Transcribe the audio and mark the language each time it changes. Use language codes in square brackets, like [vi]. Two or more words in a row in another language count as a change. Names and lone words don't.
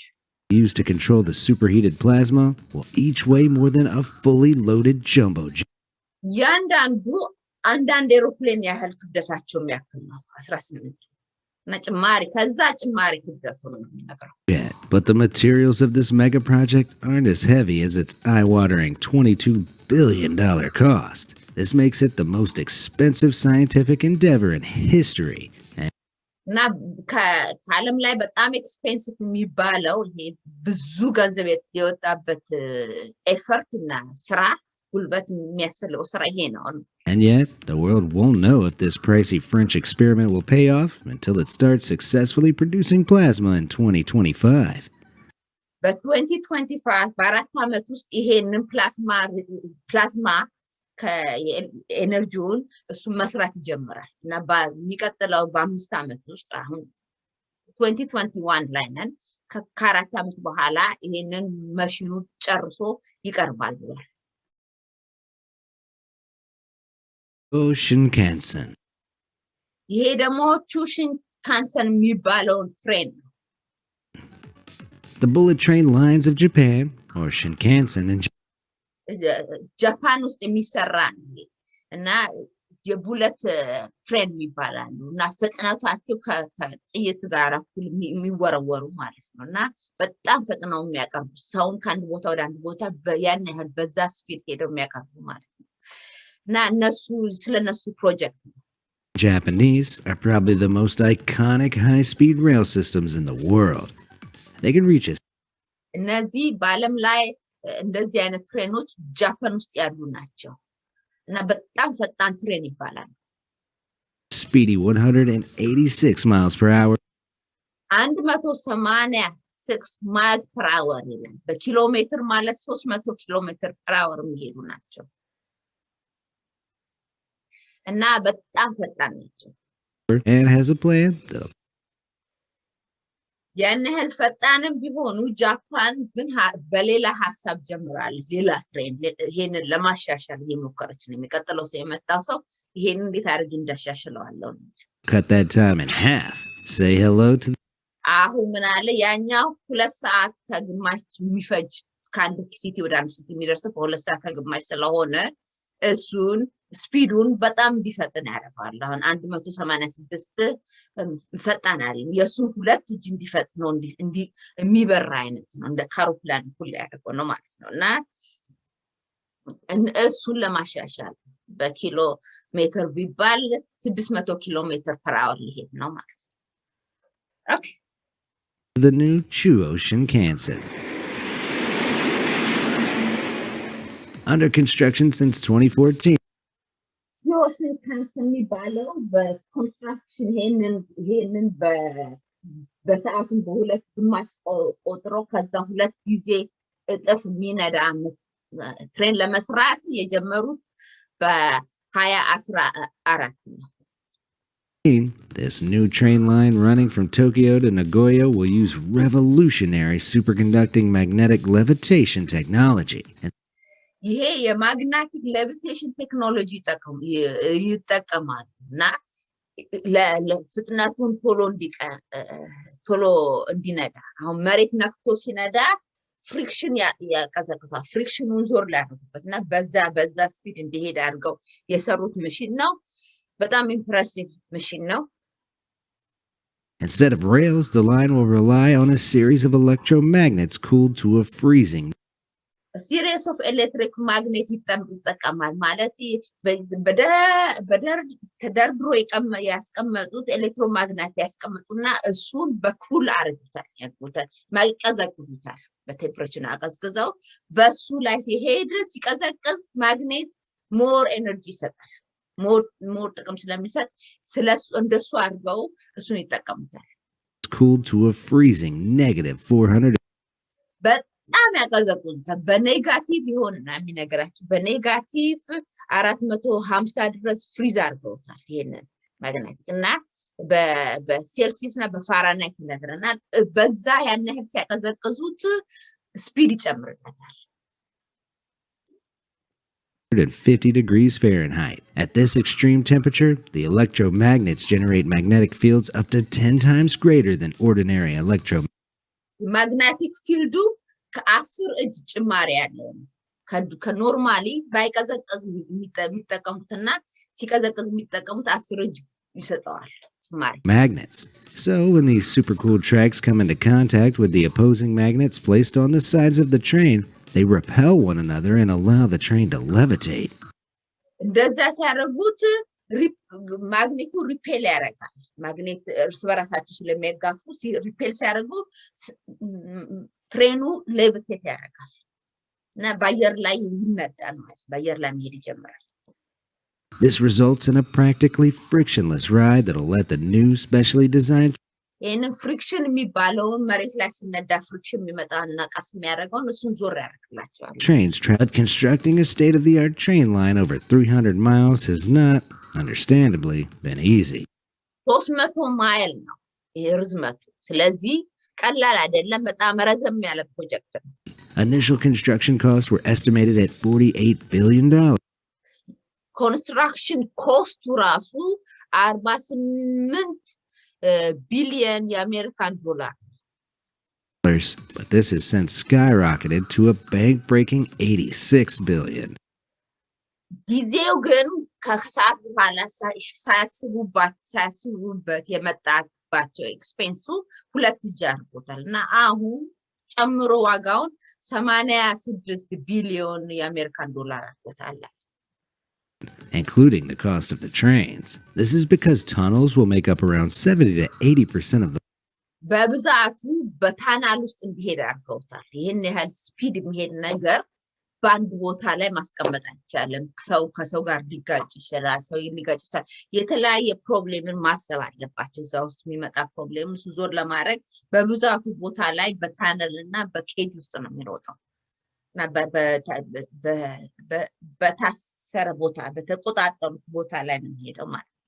[en] used to control the superheated plasma will each weigh more than a fully loaded jumbo jet. [am] ያንዳንዱ አንዳንድ ኤሮፕሌን ያህል ክብደታቸው የሚያክል ነው 18 እና ጭማሪ ከዛ ጭማሪ ክብደቱ ነው የሚነገረው [en] But the materials of this mega project aren't as heavy as its eye-watering $22 billion cost. This makes it the most expensive scientific endeavor in history. [am] እና ከዓለም ላይ በጣም ኤክስፔንሲቭ የሚባለው ይሄ ብዙ ገንዘብ የወጣበት ኤፈርት እና ስራ ጉልበት የሚያስፈልገው ስራ ይሄ ነው [en] And yet, the world won't know if this pricey French experiment will pay off until it starts successfully producing plasma in 2025. [am] በ2025 በአራት ዓመት ውስጥ ይሄንን ፕላዝማ ከኤነርጂውን እሱ መስራት ይጀምራል እና በሚቀጥለው በ5 ዓመት ውስጥ አሁን 2021 ላይ ነን ከአራት ዓመት በኋላ ይሄንን ማሽኑ ጨርሶ ይቀርባል ብሏል [en] Shinkansen. [am] ይሄ ደግሞ ሹሽንካንሰን የሚባለው ትሬን ነው [en] The bullet train lines of Japan, or Shinkansen in [am] ጃፓን ውስጥ የሚሰራ ነው እና የቡለት ትሬን ይባላሉ እና ፍጥነታቸው ከጥይት ጋር እኩል የሚወረወሩ ማለት ነው እና በጣም ፈጥነው የሚያቀርቡ ሰውን ከአንድ ቦታ ወደ አንድ ቦታ ያን ያህል በዛ ስፒድ ሄደው የሚያቀርቡ ማለት ነው እና እነሱ ስለነሱ ፕሮጀክት [en] Japanese are probably the most iconic high-speed rail systems in the world. They can reach us. [am] እነዚህ በዓለም ላይ እንደዚህ አይነት ትሬኖች ጃፓን ውስጥ ያሉ ናቸው እና በጣም ፈጣን ትሬን ይባላል [en] Speedy 186 miles per hour. [am] 186 [en] miles per hour [am] ይላል በኪሎ ሜትር ማለት 300 ኪሎ ሜትር [en] per hour [am] የሚሄዱ ናቸው እና በጣም ፈጣን ናቸው [en] And has a plan. [am] ያን ያህል ፈጣንም ቢሆኑ ጃፓን ግን በሌላ ሐሳብ ጀምራለች ሌላ ትሬን ይሄንን ለማሻሻል እየሞከረች ነው የሚቀጥለው ሰው የመጣው ሰው ይሄንን እንዴት አድርግ እንዳሻሽለዋለሁ [en] Cut that time in half. Say hello to [am] አሁን ምን አለ ያኛው 2 ሰዓት ከግማሽ የሚፈጅ ከአንድ ሲቲ ወደ አንድ ሲቲ የሚደርሰው በ2 ሰዓት ከግማሽ ስለሆነ እሱን ስፒዱን በጣም እንዲፈጥን ያደርጋል አሁን 186 ፈጣን አይደለም የሱ ሁለት እጅ እንዲፈጥን ነው እንዲ የሚበራ አይነት ነው እንደ ካሮፕላን ሁሉ ያደርገው ነው ማለት ነው እና እሱን ለማሻሻል በኪሎ ሜትር ቢባል 600 ኪሎ ሜትር [en] per hour [am] ሊሄድ ነው ማለት ነው። Okay. [en] The new Chew Ocean Kansen. Under construction since 2014. [am] የኦሽን ካንሰን የሚባለው በኮንስትራክሽን ይሄንን በሰዓቱን በሁለት ግማሽ ቆጥሮ ከዛ ሁለት ጊዜ እጥፍ የሚነዳ ትሬን ለመስራት የጀመሩት በ2014 ነው። [en] This new train line running from Tokyo to Nagoya will use revolutionary superconducting magnetic levitation technology. [am] ይሄ የማግኔቲክ ሌቪቴሽን ቴክኖሎጂ ይጠቀማሉ እና ለፍጥነቱን ቶሎ እንዲነዳ አሁን መሬት ነክቶ ሲነዳ ፍሪክሽን ያቀዘቅዛል። ፍሪክሽኑን ዞር ሊያደርጉበት እና በዛ ስፒድ እንዲሄድ አድርገው የሰሩት መሽን ነው። በጣም [en] impressive machine [am] ነው። [en] Instead of rails, the line will rely on a series of electromagnets cooled to a freezing. A series of electric magnet [am] ይጠቀማል ማለት ተደርድሮ ያስቀመጡት ኤሌክትሮማግኔት ያስቀመጡና እሱን በኩል አድርጉታል ያቀዘቅዙታል። በቴምፕሬቸር አቀዝቅዘው በሱ ላይ ሲሄድ ሲቀዘቅዝ ማግኔት [en] more energy [am] ይሰጣል። ሞር ጥቅም ስለሚሰጥ ስለሱ እንደሱ አድርገው እሱን ይጠቀሙታል። [en] Cooled to a freezing -400. [am] በጣም ያቀዘቅዙታል። በኔጋቲቭ ይሆንና የሚነገራችሁ በኔጋቲቭ 450 ድረስ ፍሪዝ አድርገውታል። ይሄንን ማግኔቲክ እና በሴልሲየስ እና በፋራናይት ይነግረናል። በዛ ያን ያህል ሲያቀዘቅዙት ስፒድ ይጨምርለታል። [en] 150 degrees Fahrenheit. At this extreme temperature, the electromagnets generate magnetic fields up to 10 times greater than ordinary magnetic field [am] ከ10 እጅ ጭማሪ ያለው ከኖርማሊ ባይቀዘቅዝ የሚጠቀሙትና ሲቀዘቅዝ የሚጠቀሙት 10 እጅ ይሰጣዋል ጭማሪ [en] magnets. So when these supercooled tracks come into contact with the opposing magnets placed on the sides of the train, they repel one another and allow the train to levitate. [am] እንደዛ ሲያደርጉት ማግኔቱ ሪፔል ያደርጋል። ማግኔት እርስ በራሳቸው ስለሚያጋፉ ሪፔል ሲያደርጉ ትሬኑ ሌቪቴት ያደርጋል እና በአየር ላይ ይነዳል ማለት በአየር ላይ መሄድ ይጀምራል። [en] This results in a practically frictionless ride that'll let the new specially designed [am] ይሄንን ፍሪክሽን የሚባለውን መሬት ላይ ሲነዳ ፍሪክሽን የሚመጣና ቀስ የሚያደርገውን እሱን ዞር ያደርግላቸዋል። [en] trains but constructing a state-of-the-art train line over 300 miles has not, understandably, been easy. [am] 300 ማይል ነው ይሄ ርዝመቱ። ስለዚህ ቀላል አይደለም። በጣም ረዘም ያለ ፕሮጀክት ነው። [en] Initial construction costs were estimated at $48 billion. [am] ኮንስትራክሽን ኮስቱ ራሱ 48 ቢሊዮን የአሜሪካን ዶላር። [en] But this has since skyrocketed to a bank-breaking $86 billion. [am] ጊዜው ግን ከሰዓት በኋላ ሳያስቡበት የመጣባቸው ኤክስፔንሱ ሁለት እጅ አድርጎታል እና አሁን ጨምሮ ዋጋውን 86 ቢሊዮን የአሜሪካን ዶላር አድርጎታል። [en] Including the cost of the trains. This is because tunnels will make up around 70 to 80% of the [am] በብዛቱ በታናል ውስጥ እንዲሄድ አድርገውታል። ይሄን ያህል ስፒድ የሚሄድ ነገር በአንድ ቦታ ላይ ማስቀመጥ አይቻልም። ሰው ከሰው ጋር ሊጋጭ ይችላል። ሰው ሊጋጭ ይችላል። የተለያየ ፕሮብሌምን ማሰብ አለባቸው። እዛ ውስጥ የሚመጣ ፕሮብሌም ዞር ለማድረግ በብዛቱ ቦታ ላይ በታነል እና በኬጅ ውስጥ ነው የሚሮጠው እና በታሰረ ቦታ በተቆጣጠሩት ቦታ ላይ ነው የሚሄደው ማለት ነው።